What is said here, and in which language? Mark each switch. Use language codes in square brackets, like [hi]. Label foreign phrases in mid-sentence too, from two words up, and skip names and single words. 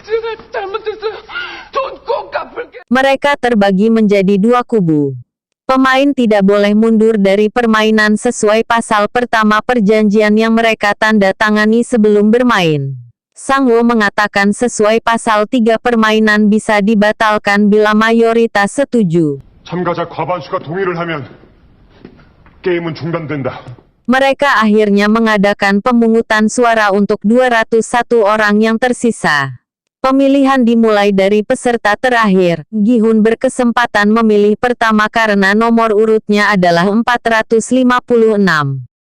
[id] Mereka terbagi menjadi dua kubu. Pemain tidak boleh mundur dari permainan sesuai pasal pertama perjanjian yang mereka tanda tangani sebelum bermain. Sangwoo mengatakan sesuai pasal 3 permainan bisa dibatalkan bila mayoritas setuju. [ko] 참가자 과반수가 동의를 하면 게임은 중단된다. [id] Mereka akhirnya mengadakan pemungutan suara untuk 201 orang yang tersisa. Pemilihan dimulai dari peserta terakhir. Gi-hun berkesempatan memilih pertama karena nomor urutnya adalah 456.